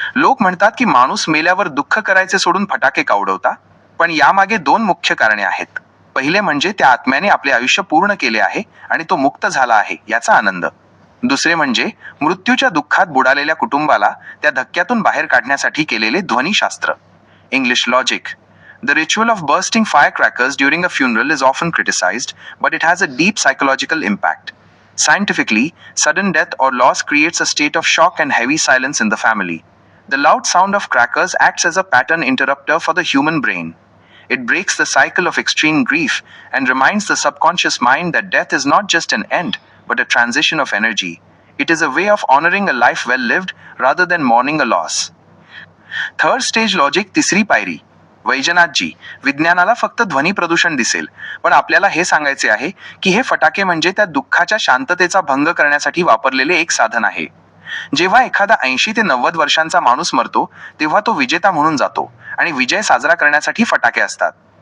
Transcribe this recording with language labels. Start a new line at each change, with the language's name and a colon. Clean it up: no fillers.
Marathi: लोक म्हणतात की माणूस मेल्यावर दुःख करायचे सोडून फटाके का उडवता? पण यामागे दोन मुख्य कारणे आहेत. पहिले म्हणजे त्या आत्म्याने आपले आयुष्य पूर्ण केले आहे आणि तो मुक्त झाला आहे याचा आनंद. दुसरे म्हणजे मृत्यूच्या दुःखात बुडालेल्या कुटुंबाला त्या धक्क्यातून बाहेर काढण्यासाठी केलेले ध्वनिशास्त्र.
English: English logic. The ritual of bursting firecrackers during a funeral is often criticized, but it has a deep psychological impact. Scientifically, sudden death or loss creates a state of shock and heavy silence in the family. The loud sound of crackers acts as a pattern interrupter for the human brain. It breaks the cycle of extreme grief and reminds the subconscious mind that death is not just an end, but a transition of energy. It is a way of honoring a life well lived rather than mourning a loss. Third stage logic,
Marathi: तिसरी पायरी. वैजनाथजी, विज्ञानाला फक्त ध्वनी प्रदूषण दिसेल, पण आपल्याला हे सांगायचे आहे की हे फटाके म्हणजे त्या दुःखाच्या शांततेचा भंग करण्यासाठी वापरलेले एक साधन आहे. जेव्हा एखादा 80 ते 90 वर्षांचा माणूस मरतो, तेव्हा तो विजेता म्हणून जातो आणि विजय साजरा करण्यासाठी फटाके असतात.